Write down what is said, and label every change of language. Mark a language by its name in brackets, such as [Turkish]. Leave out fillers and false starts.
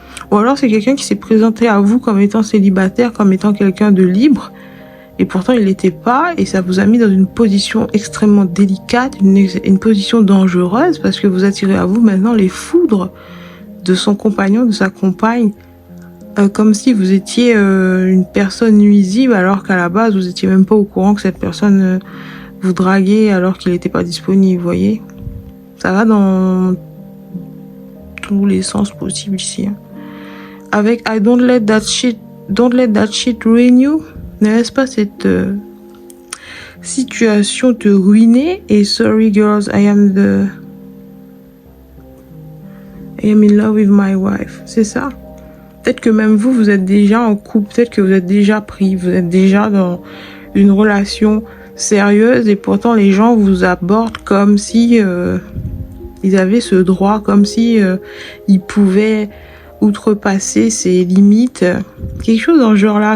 [French] Ou alors c'est quelqu'un qui s'est présenté à vous comme étant célibataire, comme étant quelqu'un de libre, et pourtant il l'était pas, et ça vous a mis dans une position extrêmement délicate, une position dangereuse, parce que vous attirez à vous maintenant les foudres de son compagnon, de sa compagne, comme si vous étiez une personne nuisible, alors qu'à la base vous étiez même pas au courant que cette personne vous draguer alors qu'il n'était pas disponible, vous voyez. Ça va dans tous les sens possibles ici. Hein. Avec [English] I don't let that shit ruin you. [French] Ne laisse pas cette situation te ruiner. Et [English] sorry girls, I am in love with my wife. [French] C'est ça. Peut-être que même vous êtes déjà en couple. Peut-être que vous êtes déjà pris. Vous êtes déjà dans une relation sérieuse. Et pourtant, les gens vous abordent comme si ils avaient ce droit. Comme si ils pouvaient outrepasser ses limites. Quelque chose dans ce genre-là.